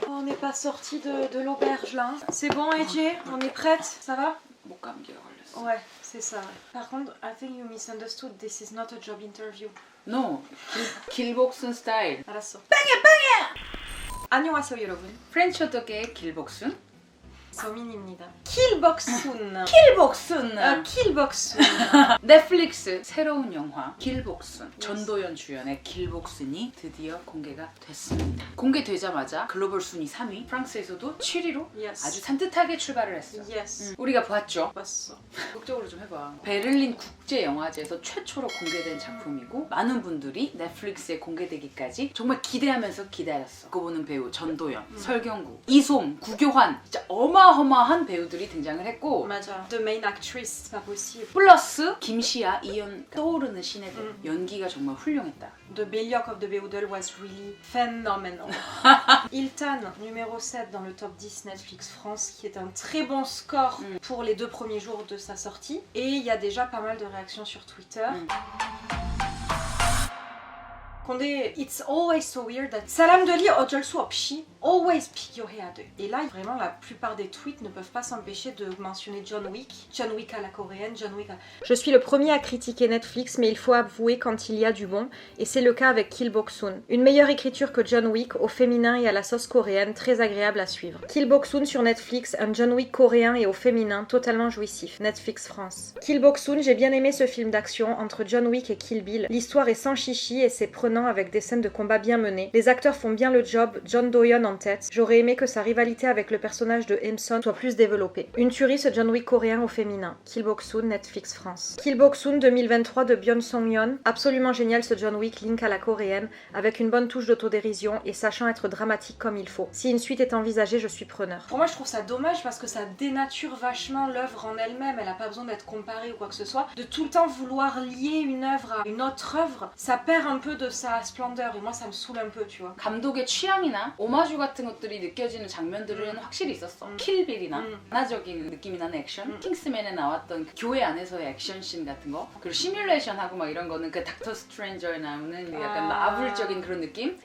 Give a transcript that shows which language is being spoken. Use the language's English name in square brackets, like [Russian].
[French] Oh, on n'est pas sorti de l'auberge là. C'est bon, AJ? On est prête? Ça va? [Korean] 목 감기가 걸렸어. [French] Ouais, c'est ça. Par contre, [English] I think you misunderstood. This is not a job interview. [Korean] No, 길복순 스타일. 알았어. 빵야! 안녕하세요 여러분. 프렌치 호떡의 길복순. 서민입니다. 킬복순. 길복순. 킬복순. 넷플릭스 새로운 영화 길복순. 전도연 주연의 길복순이 드디어 공개가 됐습니다. 공개되자마자 글로벌 순위 3위, 프랑스에서도 7위로 [English] Yes. [Korean] 아주 산뜻하게 출발을 했어. [English] Yes. [Korean] 우리가 봤죠? 봤어. 적극적으로 좀 해봐. 베를린 국제영화제에서 최초로 공개된 작품이고 많은 분들이 넷플릭스에 공개되기까지 정말 기대하면서 기다렸어. 그거 보는 배우 전도연, 설경구, 이솜, 구교환 진짜 어마어마한 배우들이 등장을 했고 맞아. [English] The main actress, [French] c'est pas possible. [Korean] 플러스 김시아, 이연 떠오르는 신예들 연기가 정말 훌륭했다. [English] The Belioc of the Beoudel was really phenomenal. [French] Hilton, numéro 7 dans le top 10 Netflix France, qui est un très bon score pour les 2 premiers jours de sa sortie. Et il y a déjà pas mal de réactions sur Twitter. [Korean] 근데 [English] it's always so weird that [Korean] 사람들이 어쩔 수 없이 [English] always [Korean] 비교해야 돼. [French] Et là, vraiment, la plupart des tweets ne peuvent pas s'empêcher de mentionner John Wick à la coréenne, John Wick à... Je suis le premier à critiquer Netflix, mais il faut avouer quand il y a du bon, et c'est le cas avec Kill Bok-soon. Une meilleure écriture que John Wick, au féminin et à la sauce coréenne, très agréable à suivre. Kill Bok-soon sur Netflix, un John Wick coréen et au féminin, totalement jouissif. Netflix France. Kill Bok-soon, j'ai bien aimé ce film d'action entre John Wick et Kill Bill. L'histoire est sans chichi et c'est prenant avec des scènes de combat bien menées. Les acteurs font bien le job, John Do-yeon en tête. J'aurais aimé que sa rivalité avec le personnage de Eun-son soit plus développée. Une tuerie ce John Wick coréen au féminin. Kill Bok-soon, Netflix France. Kill Bok-soon 2023 de Byun Song-yeon. Absolument génial ce John Wick link à la coréenne, avec une bonne touche d'autodérision et sachant être dramatique comme il faut. Si une suite est envisagée, je suis preneur. Pour moi, je trouve ça dommage parce que ça dénature vachement l'œuvre en elle-même. Elle a pas besoin d'être comparée ou quoi que ce soit. De tout le temps vouloir lier une œuvre à une autre œuvre, ça perd un peu de sa splendeur et moi ça me saoule un peu, tu vois. [Korean] 감독의 취향이나 오마주 같은 것들이 느껴지는 장면들은 확실히 있었어. 킬빌이나 만화적인 느낌이 나는 액션, 킹스맨에 나왔던 그 교회 안에서의 액션씬 같은 거, 그리고 시뮬레이션하고 막 이런 거는 그 닥터 스트레인저에 나오는 약간 마블적인 그런 느낌.